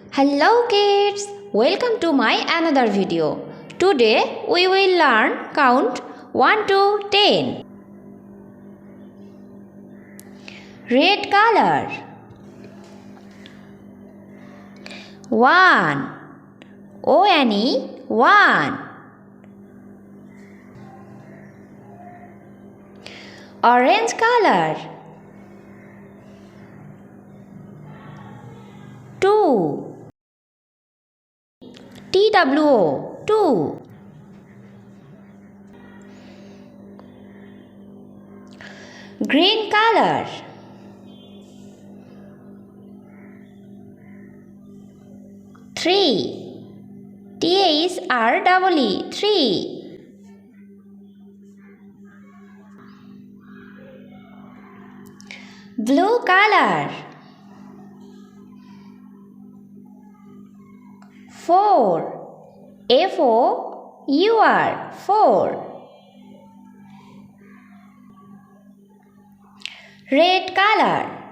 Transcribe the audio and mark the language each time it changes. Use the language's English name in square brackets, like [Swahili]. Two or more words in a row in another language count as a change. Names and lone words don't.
[English] Hello kids, welcome to my another video. Today we will learn count 1 to 10. Red color. 1. O-N-E 1. Orange color. 2. T-W-O 2. Green color. 3. T-H-R-E-E 3. Blue color. 4. F-O-U-R 4. Red color.